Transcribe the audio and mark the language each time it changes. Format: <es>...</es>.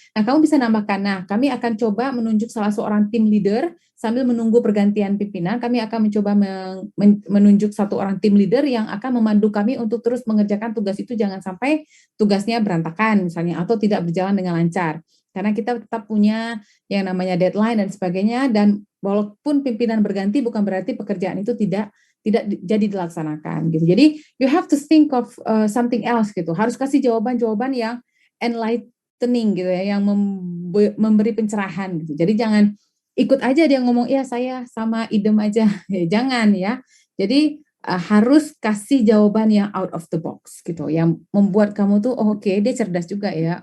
<id>Nah, kamu bisa nambahkan, nah kami akan coba menunjuk salah seorang tim leader sambil menunggu pergantian pimpinan, kami akan mencoba menunjuk satu orang tim leader yang akan memandu kami untuk terus mengerjakan tugas itu, jangan sampai tugasnya berantakan misalnya, atau tidak berjalan dengan lancar. Karena kita tetap punya yang namanya deadline dan sebagainya, dan walaupun pimpinan berganti bukan berarti pekerjaan itu tidak jadi dilaksanakan gitu. Jadi</id> <en>you have to think of something else</en> <id>gitu. Harus kasih jawaban-jawaban yang enlightening gitu ya, yang memberi pencerahan gitu. Jadi jangan ikut aja dia ngomong, ya saya sama idem aja. Ya, jangan ya. Jadi harus kasih jawaban yang</id> <en>out of the box</en> <id>gitu, yang membuat kamu tuh oke, dia cerdas juga ya.</id>